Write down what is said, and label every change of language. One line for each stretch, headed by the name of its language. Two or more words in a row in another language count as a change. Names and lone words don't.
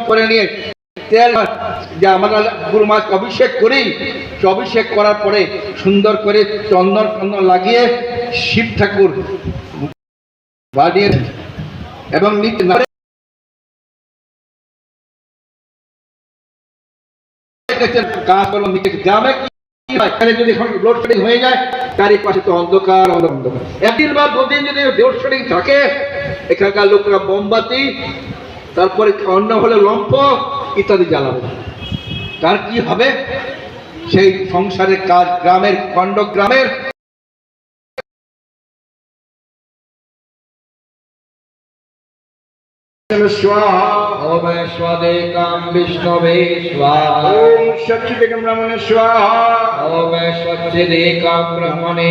Bangla: করে নিয়ে তেল যে আমরা গুরু মহারাজকে অভিষেক করি, অভিষেক করার পরে সুন্দর করে চন্দন চন্দন লাগিয়ে শিব ঠাকুর বানিয়ে এবং গ্রামে যদি লোডশেডিং হয়ে যায়, চারিপাশে তো অন্ধকার অন্ধকার। একদিন বা দুদিন যদি লোডশেডিং থাকে, এখানকার লোকরা মোমবাতি, তারপরে অন্য হলে লম্ফ ইত্যাদি জ্বালাবে। তার কি হবে? সেই সংসারের কাজ গ্রামের খণ্ড গ্রামের
Sanskrit: स्वाहा ओम स्वदेकं विष्णवे स्वाहा ओम सच्चिदेकं ब्रह्मणे स्वाहा ओम सच्चिदेकं ब्रह्मणे